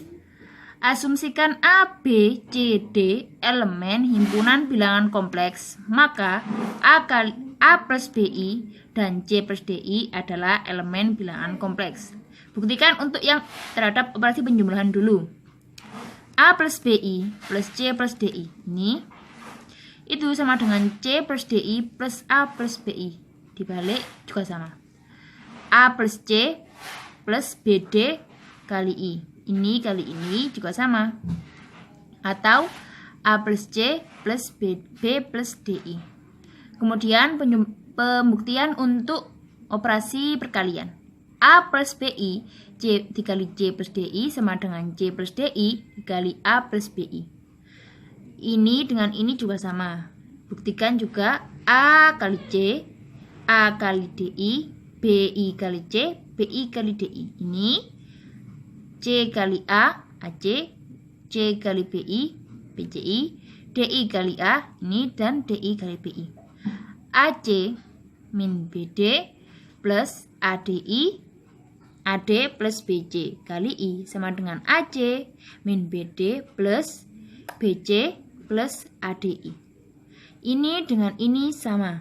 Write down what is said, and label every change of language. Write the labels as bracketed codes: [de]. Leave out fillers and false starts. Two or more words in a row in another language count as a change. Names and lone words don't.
[id] Asumsikan A, B, C, D elemen himpunan bilangan kompleks, maka A plus BI dan C plus DI adalah elemen bilangan kompleks. Buktikan untuk yang terhadap operasi penjumlahan dulu. A plus BI plus C plus DI ini itu sama dengan C plus DI plus A plus BI. Dibalik juga sama. A plus C plus BD kali I. Ini kali ini juga sama. Atau A plus C plus B plus DI. Kemudian pembuktian untuk operasi perkalian. A plus BI C dikali C plus DI sama dengan C plus DI dikali A plus BI. Ini dengan ini juga sama. Buktikan juga A kali C, A kali DI, BI kali C, BI kali DI. Ini C kali A, AC, C kali BI, BCI, DI kali A, ini, dan DI kali BI. AC min BD plus ADI, AD plus BC kali I sama dengan AC min BD plus BC plus ADI. Ini dengan ini sama.